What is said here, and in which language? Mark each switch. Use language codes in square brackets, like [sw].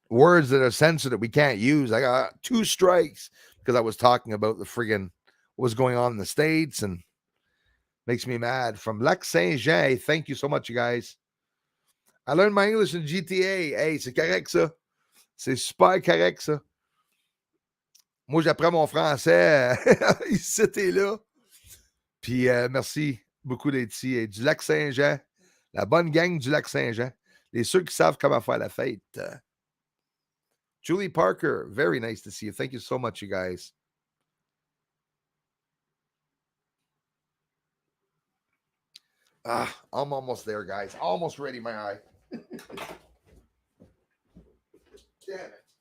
[en] Words that are censored that we can't use. I got 2 strikes because I was talking about the friggin' what was going on in the States, and makes me mad. From Lac Saint-Jean, thank you so much, you guys. I learned my English in GTA. [fr] Hey, c'est correct ça. C'est super correct ça. Moi, j'apprends mon français ici et là. Puis merci beaucoup d'être ici. Et du Lac Saint-Jean, la bonne gang du Lac Saint-Jean. Les ceux qui savent comment faire la fête. [en] Julie Parker, very nice to see you. Thank you so much, you guys. I'm almost there, guys. Almost ready, my eye. Damn it.